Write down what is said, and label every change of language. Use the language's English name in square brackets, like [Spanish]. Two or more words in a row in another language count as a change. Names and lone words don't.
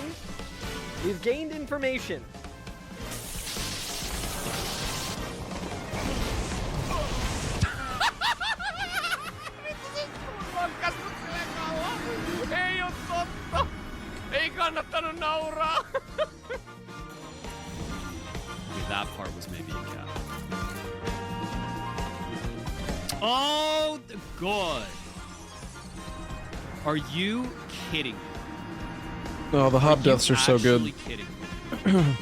[English] We've gained information. [Finnish] Ei oo totta! Ei kannattanut nauraa! [English] Okay, that part was maybe a cap. Oh, God. Are you kidding me? Oh, the hop deaths are so good. Actually kidding me?